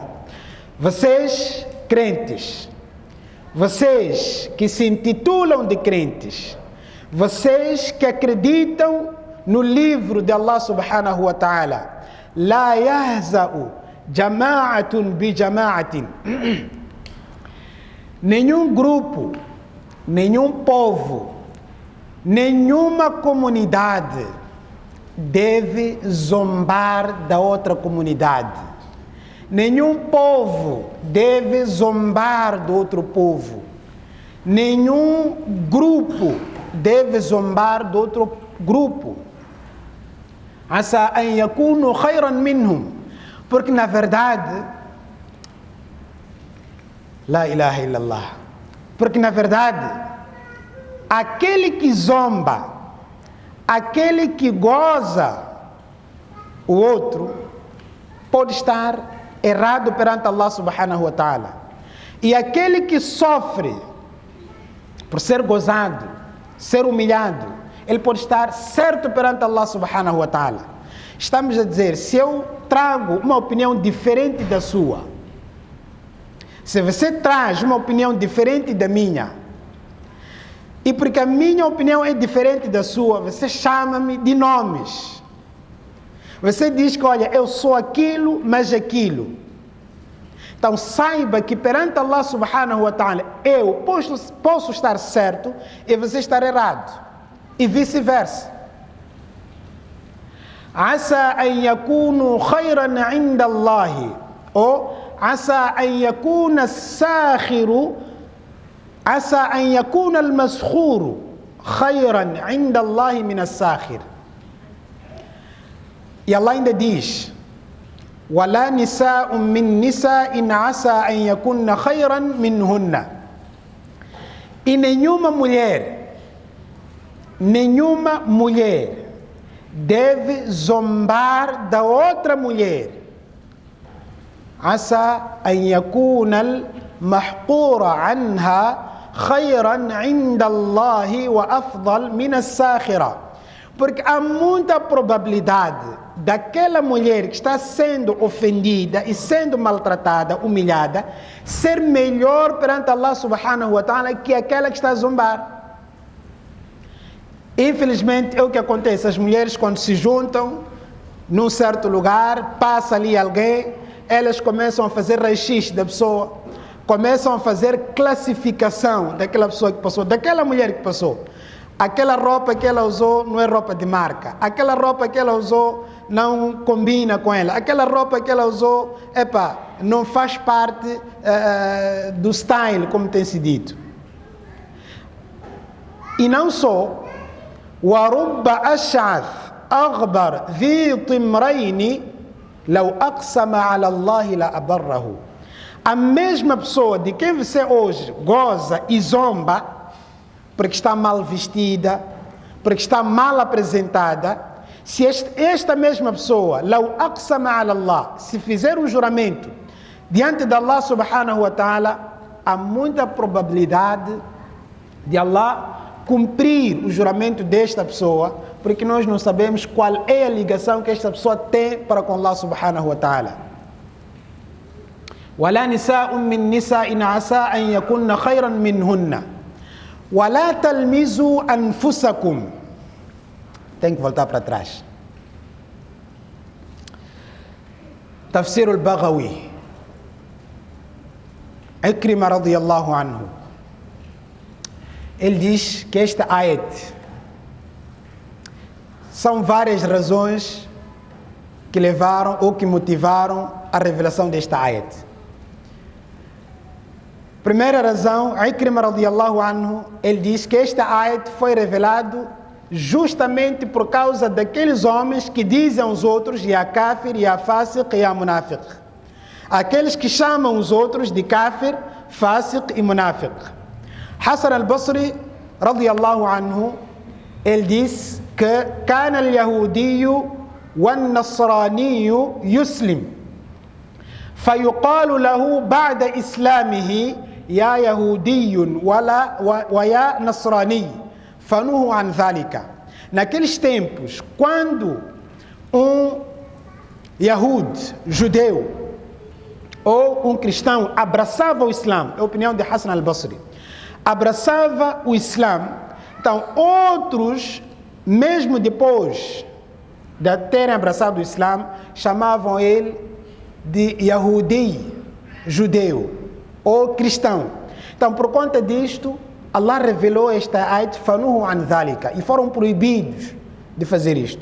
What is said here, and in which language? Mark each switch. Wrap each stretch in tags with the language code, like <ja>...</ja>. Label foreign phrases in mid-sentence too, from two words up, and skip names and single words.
<pt>Vocês crentes, vocês que se intitulam de crentes, vocês que acreditam no livro de Allah</pt> <ar>سبحانه وتعالى, لا يهزأ جماعة بجماعة.</ar> <pt>Nenhum grupo, nenhum povo, nenhuma comunidade deve zombar da outra comunidade. Nenhum povo deve zombar do outro povo. Nenhum grupo deve zombar do outro grupo.</pt> <ar>عسى أن يكونوا خيرا منهم,</ar> <pt>porque na verdade,</pt> <ar>لا إله إلا الله,</ar> <pt>porque na verdade, aquele que zomba, aquele que goza o outro pode estar errado perante Allah</pt> <ar>سبحانه وتعالى.</ar> <pt>E aquele que sofre por ser gozado, ser humilhado, ele pode estar certo perante Allah</pt> <ar>سبحانه وتعالى.</ar> <pt>Estamos a dizer, se eu trago uma opinião diferente da sua, se você traz uma opinião diferente da minha, e porque a minha opinião é diferente da sua, você chama-me de nomes. Você diz que, olha, eu sou aquilo, mas aquilo. Então saiba que perante Allah</pt> <ar>سبحانه وتعالى,</ar> <pt>eu posso estar certo e você estar errado. E vice-versa.</pt> <ar>عسى أن يكونوا خيرا عند الله. Ou عسى أن يكون الساخر عسى أن يكون المسخور خيرا عند الله من الساخر.</ar> <pt>E Allah ainda diz:</pt> <ar>وَلَا نِسَاءٌ مِّن نِسَاءٍ عَسَىٰ أَن يَكُنَّ خَيْرًا مِّنْهُنَّ.</ar> <pt>E nenhuma mulher deve zombar da outra mulher.</pt> <ar>عَسَىٰ أَن يَكُونَ الْمَحْقُورَ عَنْهَا خَيْرًا عِنْدَ اللَّهِ وَأَفْضَلَ مِنَ السَّاخِرَةِ.</ar> <pt>Porque há muita probabilidade daquela mulher que está sendo ofendida e sendo maltratada, humilhada, ser melhor perante Allah</pt> <ar>سبحانه وتعالى</ar> <pt>que aquela que está a zombar. Infelizmente é o que acontece. As mulheres, quando se juntam num certo lugar, passa ali alguém, elas começam a fazer raio-x da pessoa, começam a fazer classificação daquela pessoa que passou, daquela mulher que passou. Aquela roupa que ela usou não é roupa de marca. Aquela roupa que ela usou não combina com ela. Aquela roupa que ela usou, não faz parte do style, como tem se dito. E não só.</pt> <ar>وَرُبَّ أَشْعَثْ أَغْبَرْ ذِي طِمْرَيْنِ لَوْ أَقْسَمَ عَلَى اللَّهِ لَأَبَرَّهُ.</ar> <pt>A mesma pessoa de quem você hoje goza e zomba, porque está mal vestida, porque está mal apresentada, se esta mesma pessoa,</pt> <ar>لو أقسم على الله,</ar> <pt>se fizer um juramento diante de Allah</pt> <ar>سبحانه وتعالى,</ar> <pt>há muita probabilidade de Allah cumprir o juramento desta pessoa, porque nós não sabemos qual é a ligação que esta pessoa tem para com Allah</pt> <ar>سبحانه وتعالى. وَلَا نِسَاءٌ مِّن نِسَاءٍ عَسَىٰ أَن يَكُنَّ خَيْرًا مِّنْهُنَّ وَلَا تَلْمِزُوا أَنفُسَكُمْ.</ar> <pt>Tem que voltar para trás. Tafsir al-Baghawi, Ikrima</pt> <ar>رضي الله عنه,</ar> <pt>ele diz que esta ayat, são várias razões que levaram ou que motivaram a revelação desta ayat. Primeira razão, Ikrima</pt> <ar>رضي الله عنه,</ar> <pt>ele diz que esta ayat foi revelado justamente por causa daqueles homens que dizem aos outros,</pt> <ar>يا كافر يا فاسق يا منافق.</ar> <pt>Aqueles que chamam os outros de kafir, fasiq e munafiq. Hassan al-Basri</pt> <ar>رضي الله عنه,</ar> <pt>ele diz que</pt> <ar>كان اليهودي والنصراني يسلم فيقال له بعد إسلامه يا يهودي ويا نصراني فنهوا عن ذلك.</ar> <pt>Naqueles tempos, quando um Yahud, judeu, ou um cristão abraçava o Islã, é a opinião de Hassan al-Basri, abraçava o Islã, então outros, mesmo depois de terem abraçado o Islã, chamavam ele de Yahudi, judeu, ou cristão. Então, por conta disto, Allah revelou esta ayat,</pt> <ar>فنهوا عن ذلك,</ar> <pt>e foram proibidos de fazer isto.</pt>